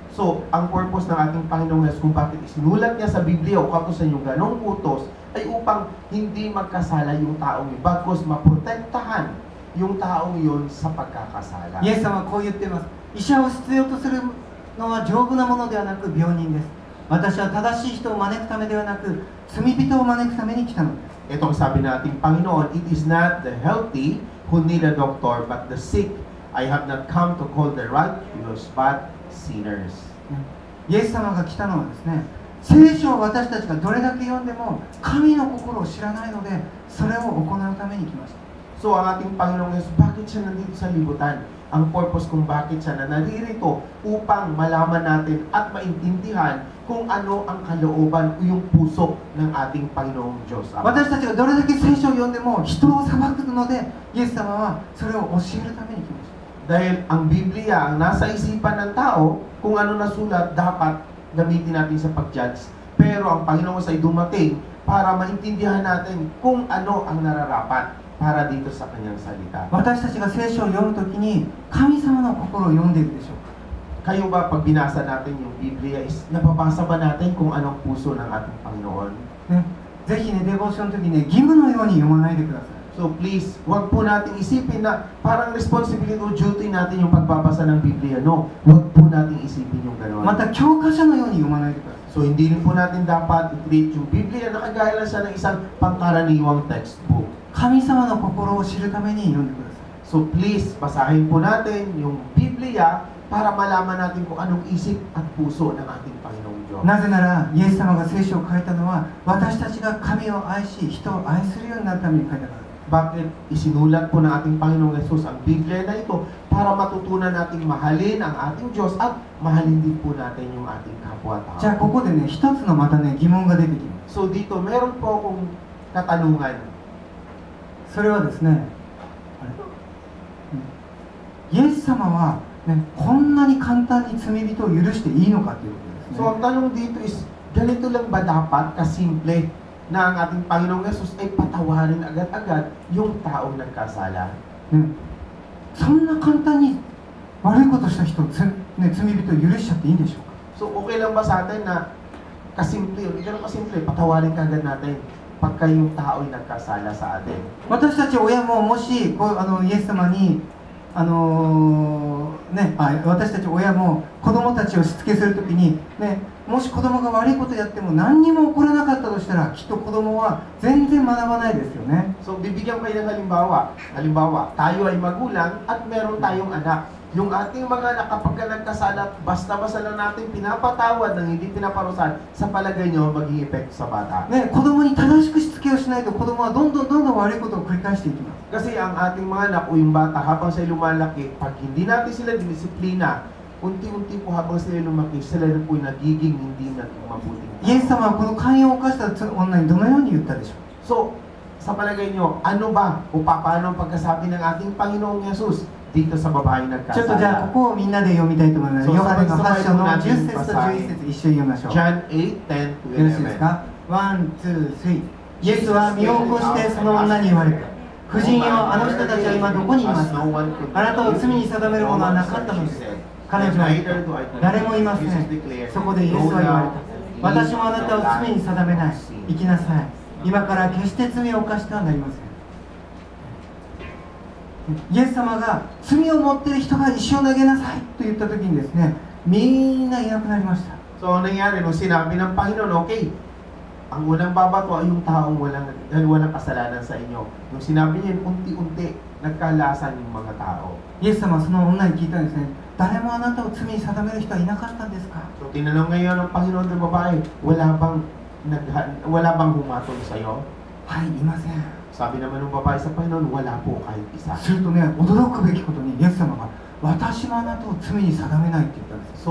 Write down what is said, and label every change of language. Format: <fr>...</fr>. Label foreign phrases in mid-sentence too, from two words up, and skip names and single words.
<tl>So, ang purpose ng ating Panginoong Hesus kung bakit isinulat niya sa Biblia o kautusan yung ganong utos ay upang hindi magkasala yung taong yun, bagkos maprotektahan yung taong yun sa pagkakasala.</tl> <ja>イエス様はこう言っています。医者を必要とするのは丈夫なものではなく病人です。私は正しい人を招くためではなく、罪人を招くために来たのです。</ja> <tl>Itong sabi nating Panginoon,</tl> <en>it is not the healthy who need a doctor, but the sick. I have not come to call the righteous, but sinners.</en> <ja>イエス様が来たのはですね、聖書を私たちがどれだけ読んでも神の心を知らないので、それを行うために来ました。</ja> <tl>So, ang ating Panginoong Hesus, bakit siya nandito sa libutan? Ang purpose kung bakit siya na naririto upang malaman natin at maintindihan kung ano ang kalooban o yung puso ng ating Panginoong Diyos.</tl> <ja>私たちがどれだけ聖書を読んでも人を裁くので、イエス様はそれを教えるために来ました。</ja> <tl>Dahil ang Biblia, ang nasa isipan ng tao, kung ano nasulat, dapat gamitin natin sa pag-judge. Pero ang Panginoon ay dumating para maintindihan natin kung ano ang nararapat para dito sa kanyang salita.</tl> <ja>私たちが聖書を読むときに神様の心を読んでいるでしょうか。</ja> <tl>Kayo ba pag binasa natin yung Biblia, is napabasa ba natin kung anong puso ng ating Panginoon?</tl> <ja>ね、ぜひね、デボーションの時にね、義務のように読まないでください。</ja> <en>So please,</en> <tl>wag po natin isipin na parang responsibility o duty natin yung pagbabasa ng Biblia. No, wag po natin isipin yung gano'n.</tl> <ja>また教科書のように読まないでください。</ja> <tl>So hindi rin po natin dapat i-treat yung Biblia na kagaya lang siya ng isang pangkaraniwang textbook.</tl> <ja>神様の心を知るために読んでください。</ja> <en>So please,</en> <tl>basahin po natin yung Biblia para malaman natin kung anong isip at puso ng ating Panginoong Diyos.</tl> <ja>なぜなら、イエス様が聖書を書いたのは、私たちが神を愛し、人を愛するようになるために書いたからです。</ja> <tl>Bakit isinulat po ng ating Panginoong Jesus ang Biblia na ito? Para matutunan nating mahalin ang ating Diyos at mahalin din po natin yung ating kapwa-tao.</tl> <ja>じゃあここでね、一つのまたね、疑問が出てきます。</ja> <tl>So dito, meron po akong katanungan.</tl> <ja>それはですね、イエス様は、ね、こんなに簡単に罪人を許していいのかということです</ja> <tl>So</tl> <ja>ね。</ja> <tl>ang tanong dito is, ganito lang ba dapat kasimple na ang ating Panginoong Jesus ay patawarin agad-agad yung taong nagkasala?</tl> <ja>ね、そんな簡単に悪いことした人を、ね、罪人を許しちゃっていいんでしょうか。</ja> <tl>So okay lang ba sa atin na kasimple, hindi ganun kasimple, patawarin ka agad natin pagka yung tao ay nagkasala sa atin?</tl> <ja>私たち親ももしこうイエス様に私たち親も子供たちをしつけするときに、ね、もし子供が悪いことやっても何にも起こらなかったとしたらきっと子供は全然学ばないですよね。</ja> <tl>So bibigyan kayo ng halimbawa, tayo ay magulang at meron tayong anak. Yung ating mga anak kapag nagkasala, basta-basta lang natin pinapatawad ng hindi pinaparusahan, sa palagay nyo magiging epekto sa bata.</tl> <ja>ね、子供に正しくしつけをしないと子供はどんどん悪いことを繰り返していきます。</ja> <tl>Kasi ang ating mga anak o yung bata habang sila lumalaki, pag hindi natin sila dinisiplina, unti-unti po habang sila lumaki, sila rin po nagiging hindi naging mabuting</tl> <ja>イエス様はこの寛容を犯した女にどのように言ったでしょう。</ja> <tl>So, sa palagay nyo, ano ba o paano ang pagkasabi ng ating Panginoong Jesus dito sa babaeng</tl> <ja>ちょっとじゃあ</ja> <tl>nagkasala?</tl> <ja>ここをみんなで読みたいと思います。そうヨハネの8章の</ja> <tl>sabay-sabay po natin</tl> <ja>10 節と11節一緒に読みましょう。</ja> <en>John 8:10 to</en> <ja>よろしいです</ja> <en>11.</en> <ja>か。</ja> <en>one, two, three.</en> <ja>イエスは身を起こしてその女に言われた。夫人よ、あの人たちは今どこにいますか。あなたを罪に定めるものはなかったのです。彼女は言った。誰もいません。そこでイエスは言われた。私もあなたを罪に定めない。生きなさい。今から決して罪を犯してはなりません。イエス様が罪を持っている人が石を投げなさいと言った時にですね、みんないなくなりました。</ja> <tl>So, ano nangyari nung sinabi ng Panginoon, okay, ang unang babato ay yung taong walang kasalanan sa inyo. Nung sinabi niya, unti-unti nagkalasan yung mga tao.</tl> <ja>イエス様はその女に聞いたんですね。誰もあなたを罪に定める人はいなかったんですか。</ja> <tl>So, tinanong ngayon ng Panginoon ng babae, wala bang humatol sa'yo?</tl> <ja>はい、いません。</ja> <tl>Sabi naman ng babae sa Panginoon, wala po kahit isa.</tl> <ja>するとね、驚くべきことにイエス様が私もあなたを罪に定めないって言ったんです。</ja>